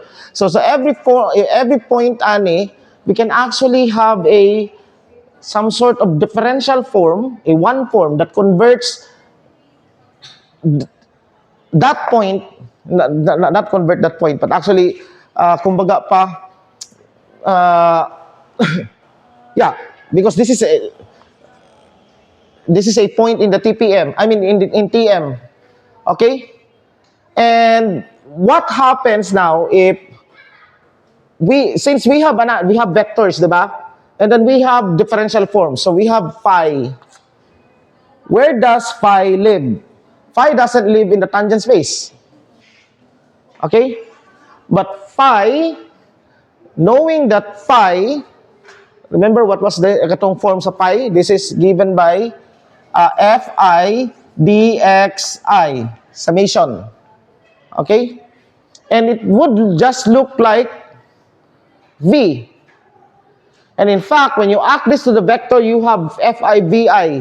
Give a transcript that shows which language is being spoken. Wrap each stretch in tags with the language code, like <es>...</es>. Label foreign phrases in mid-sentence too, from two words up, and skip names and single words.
<en>So every point ani we can actually have some sort of differential form, a one form that converts that point, not convert that point, but actually,</en> <tl>kumbaga pa,</tl> <en>yeah, because this is a point in the TPM. I mean, in TM, okay. And what happens now if since we have vectors, diba? And then we have differential forms. So we have phi. Where does phi live? Phi doesn't live in the tangent space. Okay? But phi, knowing that phi, remember what was the katong form sa phi? This is given by Fi dxi, summation. Okay? And it would just look like V. And in fact, when you add this to the vector, you have Fi Vi.</en>